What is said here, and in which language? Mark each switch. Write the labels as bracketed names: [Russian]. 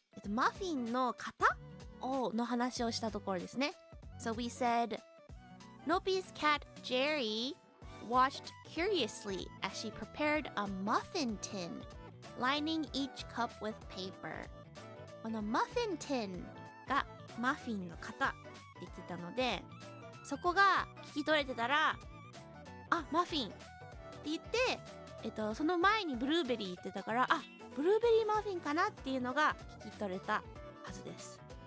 [Japanese] マフィンの型の話をしたところですね。 [English] So we said, Noppy's cat Jerry watched curiously as she prepared a muffin tin, lining each cup with paper. [Japanese] このマフィン tin がマフィンの型って言ってたので、そこが聞き取れてたら、あ、マフィンって言って、その前にブルーベリー言ってたから、あ、ブルーベリーマフィンかなっていうのが聞き取れたはずです。